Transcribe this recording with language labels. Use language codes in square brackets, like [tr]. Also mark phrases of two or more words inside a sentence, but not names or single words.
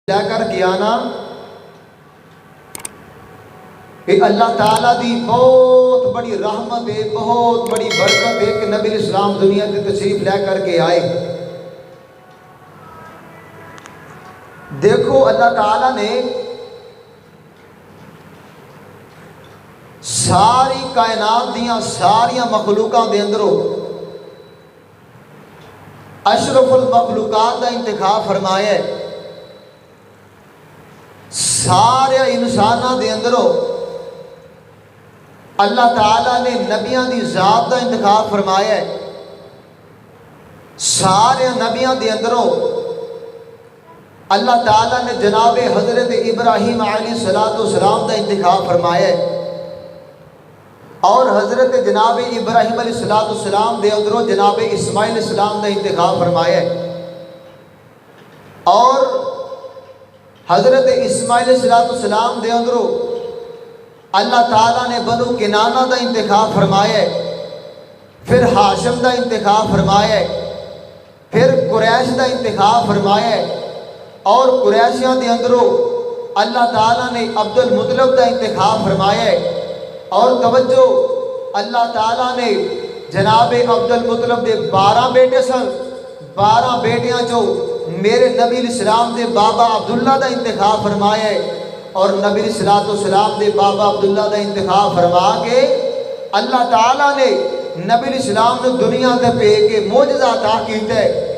[ur] لے کر کے آنا کہ اللہ تعالیٰ دی بہت بڑی رحمت ہے، بہت بڑی برکت ہے کہ نبی اسلام دنیا کی تشریف لے کر کے آئے۔ [pa] دیکھو اللہ تعالیٰ نے ساری کائنات دیاں ساریاں مخلوقاں دے اندروں اشرف المخلوقات دا انتخاب فرمایا ہے۔ سارے انساناں دے اندروں اللہ تعالیٰ نے نبیاں دی ذات دا انتخاب فرمایا ہے۔ سارے نبیاں دے اندروں اللہ تعالیٰ نے جناب حضرت ابراہیم علیہ السلام دا انتخاب فرمایا ہے، اور حضرت جناب ابراہیم علیہ السلام دے اندروں جناب اسماعیل السلام دا انتخاب فرمایا ہے، اور حضرت اسماعیل علیہ السلام دے اندروں اللہ تعالیٰ نے بنو کنانہ دا انتخاب فرمایا ہے، پھر ہاشم دا انتخاب فرمایا ہے، پھر قریش دا انتخاب فرمایا ہے، اور قریشیاں دے اندروں اللہ تعالیٰ نے عبد المطلب دا انتخاب فرمایا ہے، اور توجہ اللہ تعالیٰ نے جناب عبد المطلب دے 12 بیٹے سن، 12 بیٹیاں جو میرے نبی الاسلام دے بابا عبداللہ دا انتخاب فرمایا ہے، اور نبی الاسلام دے بابا عبداللہ دا انتخاب فرما کے اللہ تعالیٰ نے نبی الاسلام نے دنیا دے پہ کے معجزہ عطا کیتا ہے۔